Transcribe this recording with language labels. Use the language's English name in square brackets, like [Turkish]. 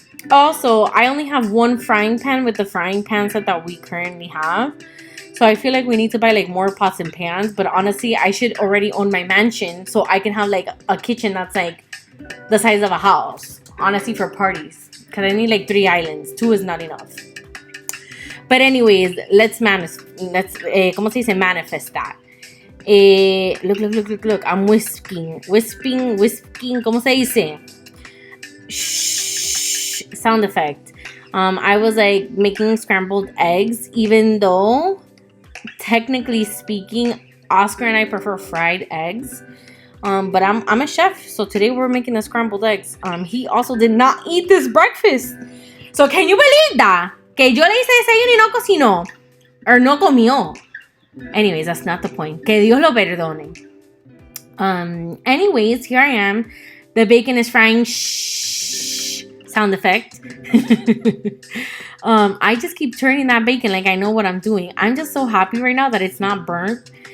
[English] Also, I only have one frying pan with the frying pan set that we currently have. So I feel like we need to buy like more pots and pans. But honestly, I should already own my mansion so I can have like a kitchen that's like the size of a house. Honestly, for parties. Because I need like 3 islands. 2 is not enough. But anyways, let's [Spanish] ¿cómo se dice? [English] Manifest that. Look. I'm whisking. [Spanish] ¿Cómo se dice? [English] Shh. Sound effect. I was like making scrambled eggs, even though technically speaking, Oscar and I prefer fried eggs. But I'm a chef, so today we're making the scrambled eggs. He also did not eat this breakfast. So can you believe that? [Spanish] Que yo le hice desayuno y no cocinó. Or no comió. [English] Anyways, that's not the point. [Spanish] Que Dios lo perdone. [English] Anyways, here I am. The bacon is frying. Shh. Sound effect. I just keep turning that bacon like I know what I'm doing. I'm just so happy right now that it's not burnt.